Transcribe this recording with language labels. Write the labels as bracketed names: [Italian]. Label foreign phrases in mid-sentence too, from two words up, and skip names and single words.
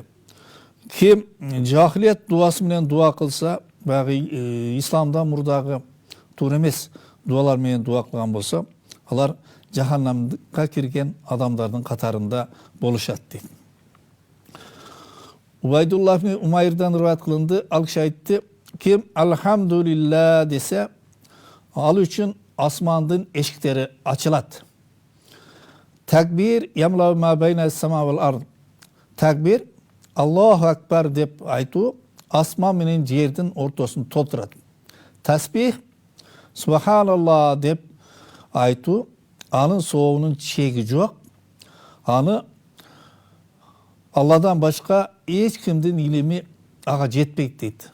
[Kyrgyz] Ким жахилиет дуасы менен дуа кылса, багы исламда мурдагы туура эмес дуалар менен дуа кылган болсо, алар жаханнамга кирген адамдардын катарында болушат дейт. Убайдуллах ибн Умайрдан риваят кылынды, ал киши айтты: "Ким алхамдулилла десе, ал үчүн асмандын эшиктери ачылат. [Arabic] تكبير يملأ ما بين السماء والأرض. [Kyrgyz] Такбир [Arabic] الله أكبر [Kyrgyz] деп айтуу асман менен жердин ортосун толтурат. Тасбих субханаллах деп айтуу анын соогунун чеги жок. Аны Алладан башка эч кимдин илими ага жетпейт дейт.